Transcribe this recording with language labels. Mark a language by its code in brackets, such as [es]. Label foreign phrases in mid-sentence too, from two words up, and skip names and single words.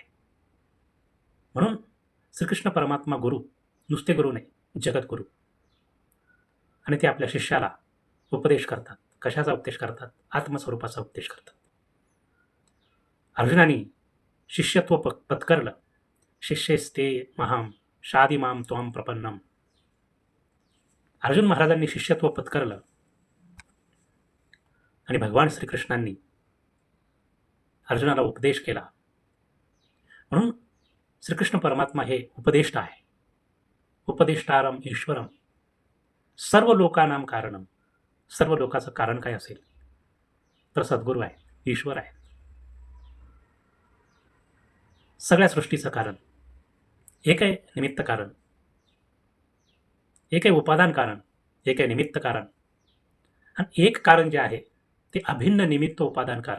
[mr] म्हणून श्रीकृष्ण परमात्मा गुरु नुसते गुरु नाही, जगद्गुरू. आणि ते आपल्या शिष्याला उपदेश करतात. कशाचा उपदेश करतात? आत्मस्वरूपाचा उपदेश करतात. अर्जुनाने शिष्यत्व पत्करलं. [sa] शिष्यस्ते महाम शादिमाम त्वाम प्रपन्नम. [mr] अर्जुन महाराजांनी शिष्यत्व पत्करलं आणि भगवान श्रीकृष्णांनी अर्जुनाला उपदेश केला. म्हणून श्रीकृष्ण परमात्मा हे उपदेष्टा आहे. [sa] उपदेष्टारम ईश्वरम सर्व लोकानाम कारणम. [mr] सर्व लोकाचं कारण काय असेल तर सद्गुरू आहे, ईश्वर आहे. सगळ्या सृष्टीचं कारण एक आहे, निमित्त कारण एक आहे, उपादान कारण एक आहे, निमित्त कारण. आणि एक कारण जे आहे ते अभिन्न निमित्त उपादान कारण.